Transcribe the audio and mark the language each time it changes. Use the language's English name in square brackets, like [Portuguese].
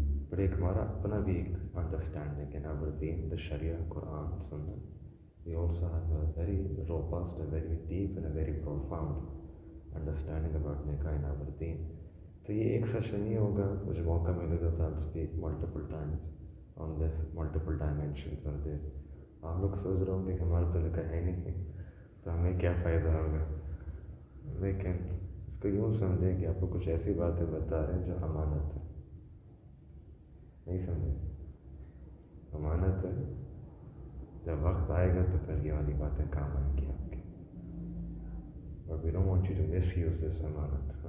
[Urdu] But ایک ہمارا اپنا بھی ایک انڈرسٹینڈنگ ہے [English] our deen, the Sharia, Quran, Sunnah. We also have a very robust, a very deep and a very profound understanding about nikah in our deen. [Urdu] تو یہ ایک سیشن نہیں ہوگا, مجھے موقع ملے گا تو [English] I'll speak multiple times on this, multiple dimensions are there. [Urdu] آپ لوگ سوچ رہے ہوں کہ ہمارا تو نکاح ہے نہیں تو ہمیں کیا فائدہ ہوگا, لیکن اس کو یوں سمجھیں کہ آپ کو کچھ ایسی باتیں بتا رہے ہیں جو امانت ہے. نہیں سمجھے؟ امانت ہے, جب وقت آئے گا تو پھر یہ والی باتیں کام آئیں گی آپ کی. [English] اور we don't want you to misuse this امانت.